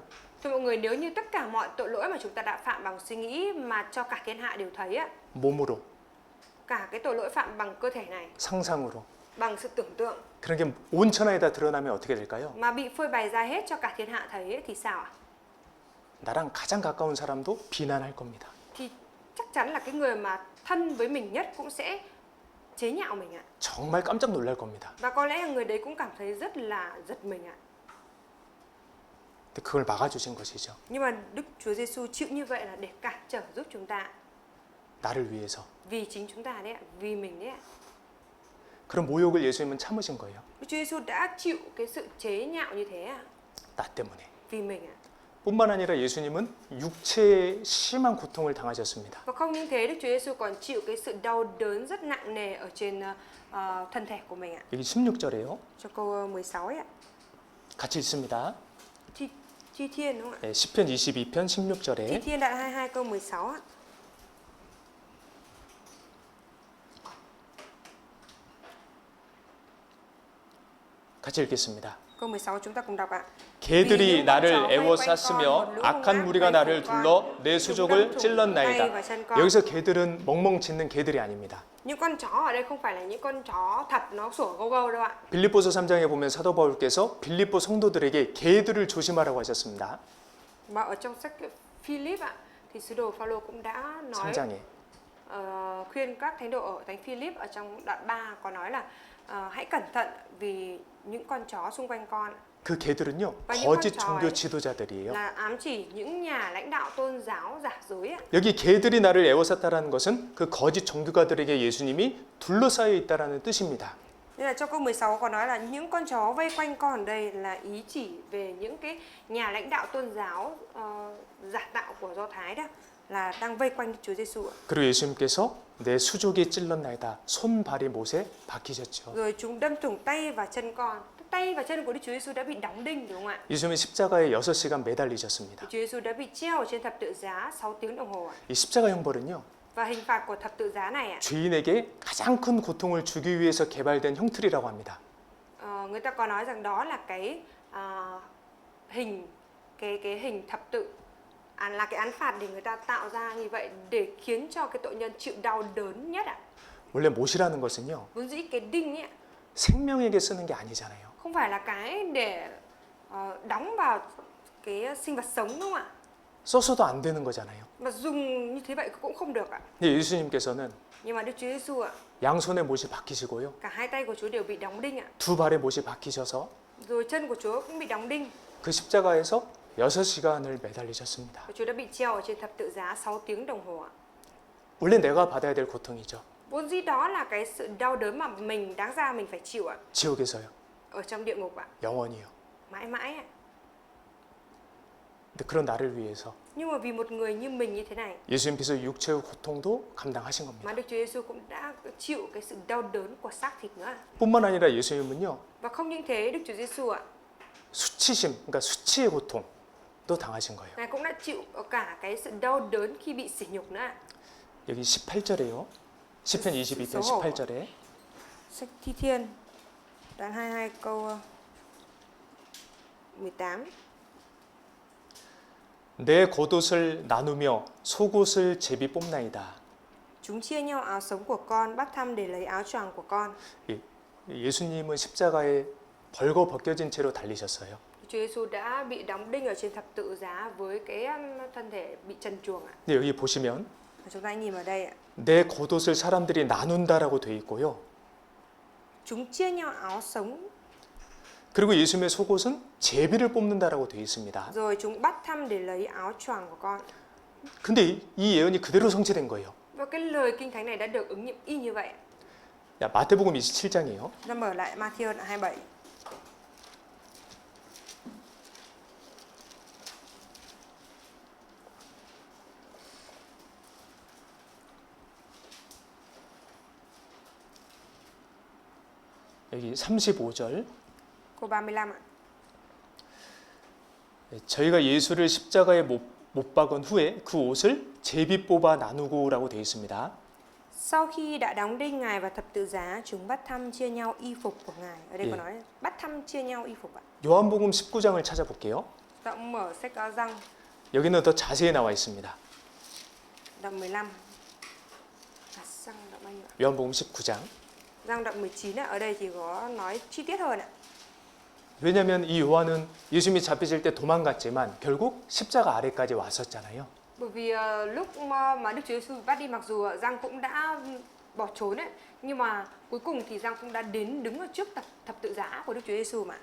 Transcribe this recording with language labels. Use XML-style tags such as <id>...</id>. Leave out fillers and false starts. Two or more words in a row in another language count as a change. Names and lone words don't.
<vi>Thưa mọi người, nếu như tất cả mọi tội lỗi mà chúng ta đã phạm bằng suy nghĩ mà cho cả thiên hạ đều thấy á,</vi> <ko>몸으로,</ko> <vi>cả cái tội lỗi phạm bằng cơ thể này,</vi> <ko>상상으로,</ko> <vi>bằng sự tưởng tượng</vi> <ko>그런 게 온 천하에다 드러나면 어떻게 될까요?</ko> <vi>mà bị phơi bày ra hết cho cả thiên hạ thấy ấy, thì sao ạ?</vi> <ko>나랑 가장 가까운 사람도 비난할 겁니다.</ko> <vi>Thì chắc chắn là cái người mà thân với mình nhất cũng sẽ chế nhạo mình ạ.</vi> <ko>정말 깜짝 놀랄 겁니다.</ko> <vi>Và có lẽ là người đấy cũng cảm thấy rất là giật mình ạ.</vi> <ko>근데 그걸 막아주신 것이죠.</ko> <vi>Nhưng mà Đức Chúa Giêsu chịu như vậy là để cản trở giúp chúng ta.</vi> <ko>나를 위해서.</ko> <vi>Vì chính chúng ta đấy ạ, vì mình đấy ạ.</vi> <ko>그런 모욕을 예수님은 참으신 거예요.</ko> <vi>Đức Chúa Giêsu đã chịu cái sự chế nhạo như thế ạ.</vi> <ko>나 때문에.</ko> <vi>Vì mình ạ.</vi> <ko>뿐만 아니라 예수님은 육체의 심한 고통을 당하셨습니다.</ko> <vi>Và không những thế, Đức Chúa Giêsu còn chịu cái sự đau đớn rất nặng nề ở trên thân thể của mình ạ.</vi> <ko>여기 16절에요.</ko> <vi>Cho câu 16 ấy ạ.</vi> <ko>같이 읽습니다.</ko> <vi>Thi Thiên đúng không ạ?</vi> <ko>네, 시편 22편</ko> <vi>Thi</vi> <ko>16절에</ko> <vi>Thiên đoạn 22 câu 16 ạ.</vi> <ko>같이 읽겠습니다.</ko> <vi>Câu 16 chúng ta cùng đọc ạ.</vi> <ko>개들이 나를 애워쌌으며 악한 무리가 나를 둘러 내 수족을 찔렀나이다. 여기서 개들은 멍멍 짖는 개들이 아닙니다.</ko> <vi>Những con chó ở đây không phải là những con chó thật nó sủa gâu gâu đâu ạ.</vi> <ko>빌립보서 3장에 보면 사도 바울께서 빌립보 성도들에게 개들을 조심하라고 하셨습니다.</ko> <vi>Mà ở trong sách Philip ạ thì sứ đồ Phaolô cũng đã nói</vi> <ko>3장에</ko> <vi>khuyên các thánh đồ ở thánh Philip ở trong đoạn 3 có nói là hãy cẩn thận vì những con chó xung quanh con.</vi> <ko>그 개들은요</ko> <vi>Và những</vi> <ko>거짓</ko> <vi>con chó</vi> <ko>종교</ko> <vi>ấy</vi> <ko>지도자들이에요.</ko> <vi>là ám chỉ những nhà lãnh đạo tôn giáo giả dối ạ.</vi> <ko>여기 개들이 나를 애워쌌다라는 것은 그 거짓 종교가들에게 예수님이 둘러싸여 있다라는 뜻입니다.</ko> <vi>Nên là trong câu 16 có nói là những con chó vây quanh con ở đây là ý chỉ về những cái nhà lãnh đạo tôn giáo giả tạo của Do Thái đó là đang vây quanh Chúa Giêsu ạ.</vi> <ko>그리고 예수님께서 내 수족이 찔렀나이다. 손발이 못에 박히셨죠.</ko> <vi>Rồi chúng đâm thủng tay và chân con. Tay và chân của Đức Chúa Giêsu đã bị đóng đinh đúng không ạ?</vi> <ko>예수님은 십자가에 6시간 매달리셨습니다.</ko> <vi>Chúa Giêsu đã bị treo ở trên thập tự giá 6 tiếng đồng hồ ạ.</vi> <ko>이 십자가 형벌은요.</ko> <vi>Và hình phạt của thập tự giá này ạ,</vi> <ko>죄인에게 가장 큰 고통을 주기 위해서 개발된 형틀이라고 합니다.</ko> <vi>người ta có nói rằng đó là cái hình thập tự là cái án phạt để người ta tạo ra như vậy để khiến cho cái tội nhân chịu đau đớn nhất ạ.</vi> <ko>원래 못이라는 것은요.</ko> <vi>Vốn dĩ cái đinh ấy ạ,</vi> <ko>생명에게 쓰는 게 아니잖아요.</ko> <vi>không phải là cái để đóng vào cái sinh vật sống đúng không ạ?</vi> <ko>써서도 안 되는 거잖아요.</ko> <vi>Mà dùng như thế vậy cũng không được ạ.</vi> <ko>근데 예수님께서는</ko> <vi>Nhưng mà Đức Chúa Giêsu ạ,</vi> <ko>양손에 못이 박히시고요.</ko> <vi>cả hai tay của Chúa đều bị đóng đinh ạ.</vi> <ko>두 발에 못이 박히셔서</ko> <vi>Rồi chân của Chúa cũng bị đóng đinh.</vi> <ko>그 십자가에서 6시간을 매달리셨습니다.</ko> <vi>Và Chúa đã bị treo ở trên thập tự giá 6 tiếng đồng hồ ạ.</vi> <ko>원래 내가 받아야 될 고통이죠.</ko> <vi>Vốn dĩ đó là cái sự đau đớn mà mình đáng ra mình phải chịu ạ.</vi> <ko>지옥에서요.</ko> <vi>Ở trong địa ngục ạ.</vi> <ko>영원히요.</ko> <vi>Mãi mãi ạ.</vi> <ko>근데 그런 나를 위해서</ko> <vi>Nhưng mà vì một người như mình như thế này</vi> <ko>예수님께서 육체의 고통도 감당하신 겁니다.</ko> <vi>mà Đức Chúa Giêsu cũng đã chịu cái sự đau đớn của xác thịt nữa.</vi> <ko>뿐만 아니라 예수님은요.</ko> <vi>Và không những thế, Đức Chúa Giêsu ạ,</vi> <ko>수치심, 그러니까 수치의 고통도 당하신 거예요.</ko> <vi>Ngài cũng đã chịu cả cái sự đau đớn khi bị sỉ nhục nữa ạ.</vi> <ko>여기 18절에요. 시편 22편 18절에</ko> <vi>Sách Thi Thiên đoạn 22 câu 18.</vi> <ko>내 겉옷을 나누며 속옷을 제비 뽑나이다.</ko> <vi>Chúng chia nhau áo sống của con, bắt thăm để lấy áo choàng của con.</vi> <ko>예수님은 십자가에 벌거 벗겨진 채로 달리셨어요.</ko> <vi>Chúa Giêsu đã bị đóng đinh ở trên thập tự giá với cái thân thể bị trần truồng ạ.</vi> <ko>근데 여기 보시면</ko> <vi>Chúng ta nhìn vào đây ạ.</vi> <ko>내 겉옷을 사람들이 나눈다라고 돼 있고요.</ko> <vi>Chúng chia nhau áo sống.</vi> <ko>그리고 예수님의 속옷은 제비를 뽑는다라고 돼 있습니다.</ko> <vi>Rồi chúng bắt thăm để lấy áo choàng của con.</vi> <ko>근데 이 예언이 그대로 성취된 거예요.</ko> <vi>Và cái lời kinh thánh này đã được ứng nghiệm y như vậy.</vi> <ko>야, 마태복음 27장이에요.</ko> <vi>Ta mở lại Matthew đoạn 27.</vi> <ko>여기 35절.</ko> <vi>Câu 35 ạ.</vi> <ko>저희가 예수를 십자가에 못 박은 후에 그 옷을 제비 뽑아 나누고라고 되어 있습니다.</ko> <vi>Sau khi đã đóng đinh Ngài vào thập tự giá, chúng bắt thăm chia nhau y phục của Ngài. Ở đây có nói bắt thăm chia nhau y phục ạ.</vi> <ko>요한복음 19장을 찾아볼게요.</ko> <vi>Ta cũng mở sách Giăng</vi> <ko>여기는 더 자세히 나와 있습니다.</ko> <vi>đoạn 15. Giăng đoạn bao nhiêu ạ?</vi> <ko>요한복음 19장.</ko> <vi>Giăng đoạn 19 ạ. Ở đây thì có nói chi tiết hơn ạ.</vi> <ko>왜냐하면 이 요한은 예수님이 잡히실 때 도망갔지만 결국 십자가 아래까지 왔었잖아요.</ko> <vi>Bởi vì lúc mà Đức Chúa Giêsu bắt đi, mặc dù Giăng cũng đã bỏ trốn ấy, nhưng mà cuối cùng thì Giăng cũng đã đến đứng ở trước thập tự giá của Đức Chúa Giêsu mà.</vi>